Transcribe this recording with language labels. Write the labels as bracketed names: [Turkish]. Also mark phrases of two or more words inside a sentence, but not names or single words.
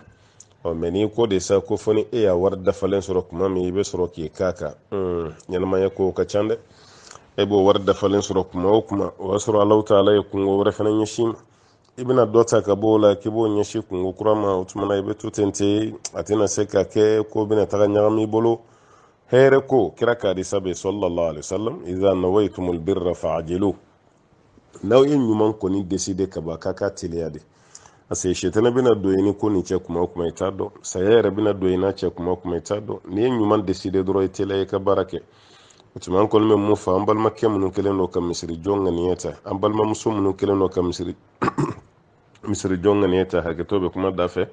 [Bambara] mɛ n'i ko de sa ko fɔ ni e y'a wari dafalen sɔrɔ tuma min i bɛ sɔrɔ k'i ka kan, ɲɛnamaya ko ka ca dɛ. e b'o wari dafalen sɔrɔ kuma o kuma, o y'a sɔrɔ alaw ta ala ye kungo wɛrɛ fana ɲɛsin ma. i bɛna dɔ ta ka bɔ o la k'i b'o ɲɛsin kungo kura ma, o tuma na i bɛ to ten ten, a tɛna se ka kɛ ko bɛna taga ɲagami i bolo. hɛrɛ ko kira k'a di sabe [Arabic] صلى الله عليه وسلم, إذا نويتم البر فعجلوا. [Bambara] n'aw ye ɲuman kɔni deside ka ban k'a ka teliya de. [French] parce que [Bambara] shetana bɛna don i ni ko nin cɛ kuma o kuma i t'a dɔn, saya yɛrɛ bɛna don i n'a cɛ kuma o kuma i t'a dɔn. n'i ye ɲuman deside dɔrɔn i teliya i ka baara kɛ. o tuma an kɔni bɛ mun fɔ an balimakɛ minnu kɛlen don ka misiri jɔ ŋaniya ta, an balimamuso minnu kɛlen don ka misiri jɔ ŋaniya ta, hakɛto bɛ kuma da fɛ.